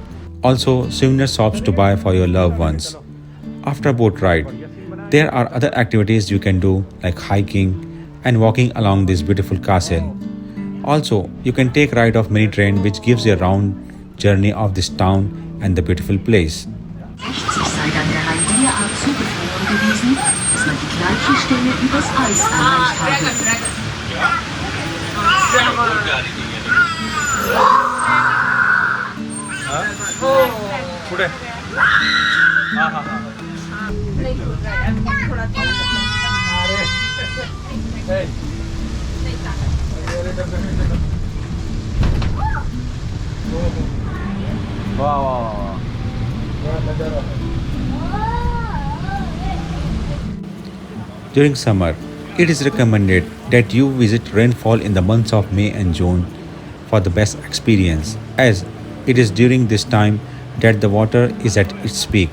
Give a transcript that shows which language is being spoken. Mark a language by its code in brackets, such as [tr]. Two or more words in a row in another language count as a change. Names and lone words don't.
[en] Also, souvenir shops to buy for your loved ones. After a boat ride, there are other activities you can do like hiking and walking along this beautiful castle. Also, you can take ride of mini train which gives you a round journey of this town and the beautiful place. [de] Rechts sei dann der Rhein derart zugefroren gewesen, dass man die gleiche Stelle übers Eis erreicht habe. पुढे हां हां हां वाह वाह [en] During summer, it is recommended that you visit rainfall in the months of May and June for the best experience, as it is during this time that the water is at its peak.